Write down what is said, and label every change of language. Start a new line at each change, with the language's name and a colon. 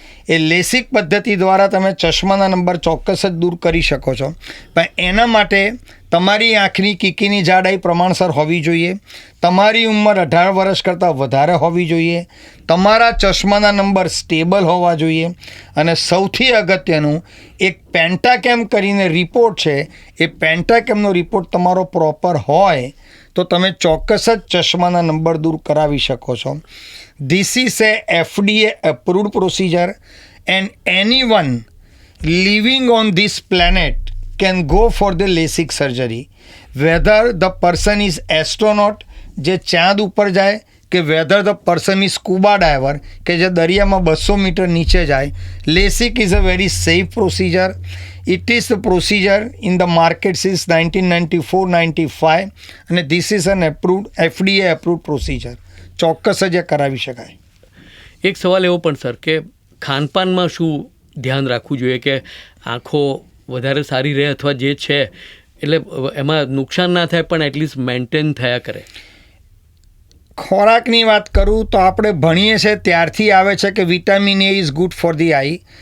Gujarati: એ LASIK પદ્ધતિ દ્વારા તમે ચશ્માના નંબર ચોક્કસ જ દૂર કરી શકો છો, પણ એના માટે તમારી આંખની કીકીની જાડાઈ પ્રમાણસર હોવી જોઈએ, તમારી ઉંમર 18 વર્ષ કરતાં વધારે હોવી જોઈએ, તમારા ચશ્માના નંબર સ્ટેબલ હોવા જોઈએ, અને સૌથી અગત્યનું એક પેન્ટાકેમ કરીને રિપોર્ટ છે, એ પેન્ટાકેમનો રિપોર્ટ તમારો પ્રોપર હોય તો તમે ચોક્કસ જ ચશ્માના નંબર દૂર કરાવી શકો છો.
English: This is a FDA approved procedure and anyone living on this planet can go for the LASIK surgery. Whether the person is astronaut
Gujarati: જે ચાંદ ઉપર જાય કે
English: whether the person is scuba diver
Gujarati: કે જે દરિયામાં 200 મીટર નીચે જાય,
English: LASIK is a very safe procedure. It is the procedure in the market since 1994-95 અને this is an approved FDA approved procedure.
Gujarati: ચોક્કસ જ એ કરાવી શકાય. એક સવાલ એવો પણ સર કે ખાનપાનમાં શું ધ્યાન રાખવું જોઈએ કે આંખો વધારે સારી રહે અથવા જે છે એટલે એમાં નુકસાન ના થાય પણ એટલીસ્ટ મેન્ટેન થયા કરે? ખોરાકની વાત કરું તો આપણે ભણીએ છીએ ત્યારથી આવે છે કે
English: Vitamin A is good for the eye.